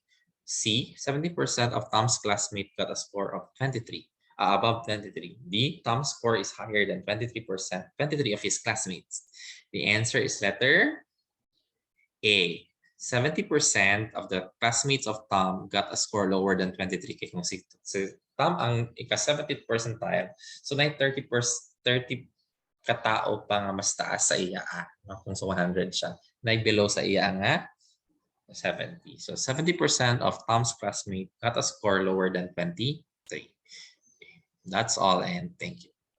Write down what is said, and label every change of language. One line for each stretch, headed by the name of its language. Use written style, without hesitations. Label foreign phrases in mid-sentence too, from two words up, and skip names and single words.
English: C, 70% of Tom's classmates got a score of 23, above 23. D, Tom's score is higher than 23%, 23 of his classmates. The answer is letter A. 70% of the classmates of Tom got a score lower than 23.
Hiligaynon: Kaya kung si Tom ang ika-70th percentile, so na 30 katao pa nga mas taas sa iya. Kung sa 100 siya, na below sa iya nga 70.
English: So 70% of Tom's classmates got a score lower than 23. That's all and thank you.